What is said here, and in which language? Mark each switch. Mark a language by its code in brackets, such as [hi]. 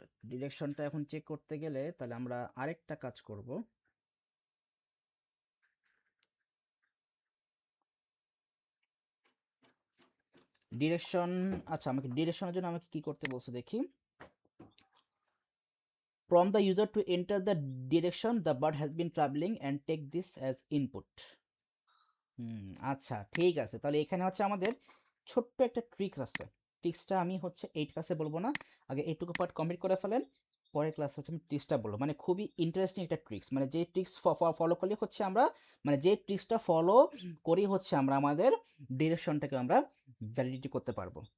[bn] ডিরেকশনটা এখন চেক করতে গেলে তাহলে আমরা আরেকটা কাজ করব। ডিরেকশন, আচ্ছা আমাকে ডিরেকশনের জন্য আমাকে কি করতে বলছে দেখি। [en] From the user to enter the direction the bird has been traveling and take this as input. [bn] আচ্ছা ঠিক আছে, তাহলে এখানে হচ্ছে আমাদের ছোট্ট একটা ট্রিক্স আছে। ট্রিক্সটা আমি হচ্ছে এই ক্লাসে বলবো না, আগে এইটুকু পার্ট কমপ্লিট করে ফেলেন, পরের ক্লাসে হচ্ছে আমি ট্রিক্সটা বলবো। মানে খুবই ইন্টারেস্টিং একটা ট্রিক্স, মানে যে ট্রিক্স ফলো করলে হচ্ছে আমরা, মানে যে ট্রিক্সটা ফলো করি হচ্ছে আমরা আমাদের ডিরেকশনটাকে আমরা ভ্যালিডিটি করতে পারবো।